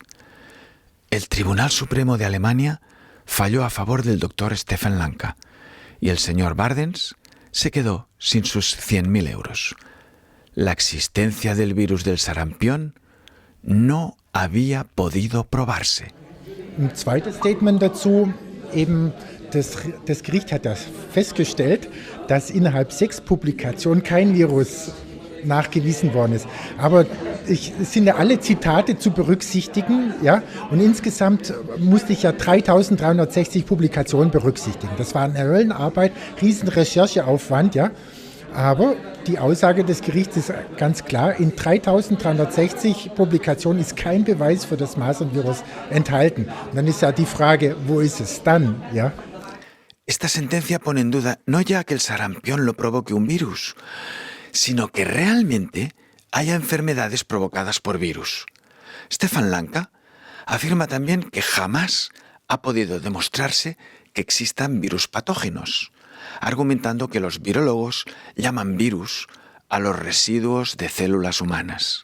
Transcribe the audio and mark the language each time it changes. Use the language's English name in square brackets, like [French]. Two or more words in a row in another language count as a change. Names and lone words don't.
[Spanish] El Tribunal Supremo de Alemania falló a favor del doctor Stefan Lanka y el señor Bardens se quedó sin sus 100.000 euros. La existencia del virus del sarampión no había podido probarse. [German] Ein zweites Statement dazu, eben das Gericht hat das festgestellt, dass innerhalb 6 Publikationen kein Virus nachgewiesen worden ist. Aber es sind ja alle Zitate zu berücksichtigen, ja, und insgesamt musste ich ja 3.360 Publikationen berücksichtigen. Das war eine Höllenarbeit, riesen Rechercheaufwand, ja. Aber die Aussage des Gerichts ist ganz klar, in 3.360 Publikationen ist kein Beweis für das Masernvirus enthalten. Und dann ist ja die Frage, wo ist es dann, ja? [Spanish] Esta sentencia pone en duda no ya que el sarampión lo provoque un virus, sino que realmente haya enfermedades provocadas por virus. Stefan Lanka afirma también que jamás ha podido demostrarse que existan virus patógenos, argumentando que los virólogos llaman virus a los residuos de células humanas.